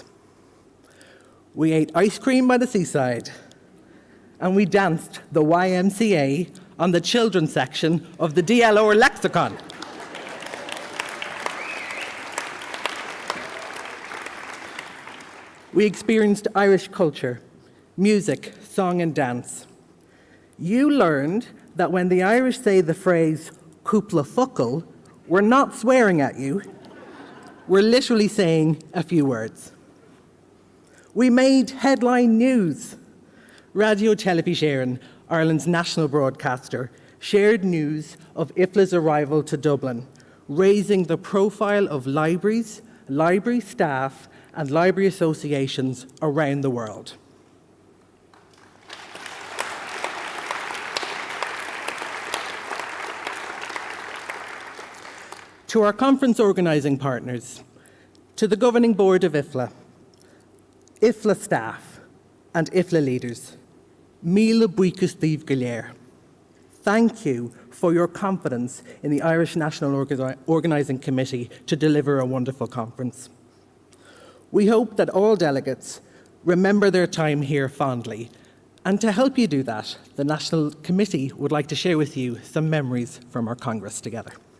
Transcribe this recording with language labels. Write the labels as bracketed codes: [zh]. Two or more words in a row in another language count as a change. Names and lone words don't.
[en] We ate ice cream by the seaside, and we danced the YMCA on the children's section of the DLR lexicon. We experienced Irish culture, music, song and dance. You learned that when the Irish say the phrase [ga] cúpla focal, [en] we're not swearing at you, we're literally saying a few words. We made headline news. [ga] Radio Telefíséireann, [en] Ireland's national broadcaster, shared news of IFLA's arrival to Dublin, raising the profile of libraries, library staff, and library associations around the world. To our conference organising partners, to the governing board of IFLA, IFLA staff, and IFLA leaders, [ga] Míle buíochas daoibh go léir. [en] Thank you for your confidence in the Irish National Organising Committee to deliver a wonderful conference. We hope that all delegates remember their time here fondly And to help you do that, the National Committee would like to share with you some memories from our Congress together.